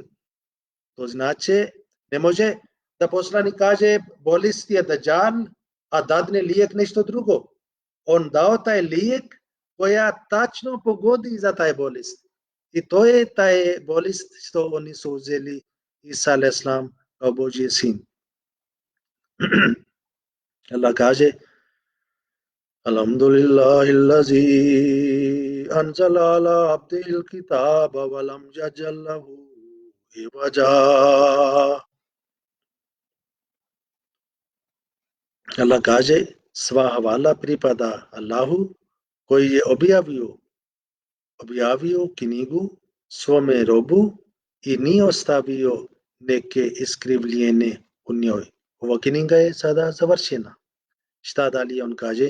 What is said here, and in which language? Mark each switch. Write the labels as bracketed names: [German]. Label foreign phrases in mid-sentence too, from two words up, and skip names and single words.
[Bosnian] To znači, ne može da poslanik kaže bolest je Dajjal, a dadne lijek nešto drugo. On dao taj lijek koja tačno pogodi za taj bolest. I to je taj bolest što oni su uzeli Isa a.s. kao Božji sin. Allah kaže, [Arabic] الحمد لله الذي أنزل على عبده الكتاب ولم يجعل له عوجا. [Bosnian] Allah kaže, sva hvala pripada Allahu koji je objavio knjigu svome robu i nije ostavio neke iskrivljene u njoj. Ova knjiga je sada završena. Šta dalje on kaže?